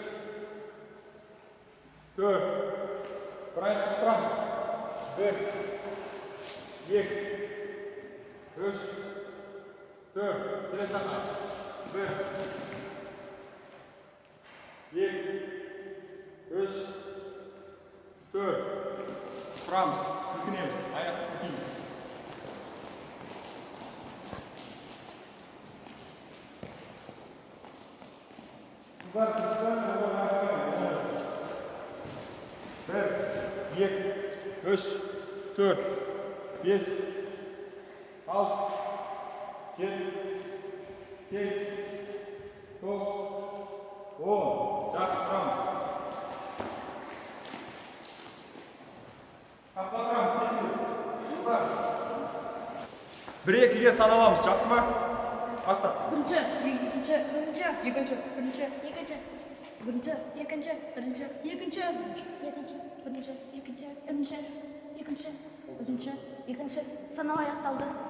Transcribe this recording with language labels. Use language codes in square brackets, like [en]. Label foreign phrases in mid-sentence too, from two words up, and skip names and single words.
[kk] 4 бір аяққа тұрамыз 1 2 3 4 келесі жаққа 1 2 3 4 тұрамыз сілкінеміз аяқты сілкейміз [tr] Var kızlar, bir, iki, üç, dört, beş, altı, yedi, sekiz, dokuz, on. [kk] Жақсы тұрамыз. Қақпа тұрамыз, тез-тез. Бір екіге саналамыз, жақсы ма? Бастасын. Бірінші, екінші, бірінші, екінші, бірінші, екінші, бірінші, екінші, бірінші, екінші, екінші, бірінші, екінші, бірінші, екінші, бірінші, екінші, санау аяқталды.